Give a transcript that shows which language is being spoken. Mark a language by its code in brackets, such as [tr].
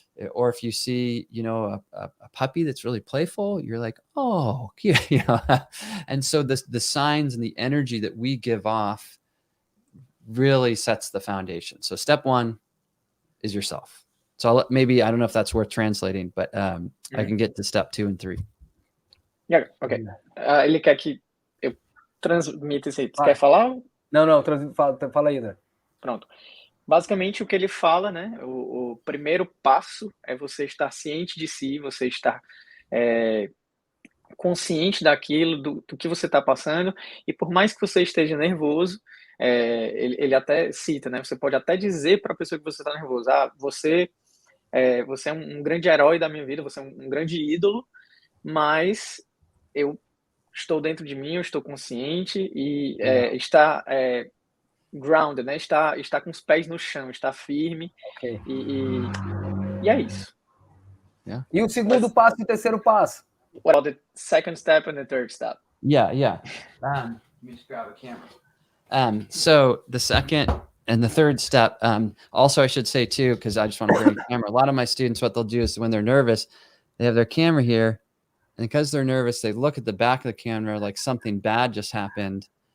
[en] Or if you see, you know, a puppy that's really playful, you're like, oh, cute, you know. And so the signs and the energy that we give off really sets the foundation. So step 1 is yourself. So maybe, I don't know if that's worth translating, but I can get to step 2 and 3. Yeah, okay. [pt] Ele quer que eu transmita isso aí. Você quer falar? Não, fala aí, André. Pronto. Basicamente, o que ele fala, né? O primeiro passo é você estar ciente de si, você estar consciente daquilo, do que você está passando, e por mais que você esteja nervoso, ele até cita, né? Você pode até dizer para a pessoa que você está nervoso, você é um grande herói da minha vida, você é um grande ídolo, mas eu estou dentro de mim, eu estou consciente, e está grounded, né? Está com os pés no chão, está firme. Okay. E é isso. E o segundo passo e o terceiro passo? [en] what about the second step and the third step? Yeah. Let me just grab a camera. So the second and the third step, also I should say too, because I just want to bring a camera. A lot of my students, what they'll do is when they're nervous, they have their camera here, and because they're nervous, they look at the back of the camera like something bad just happened.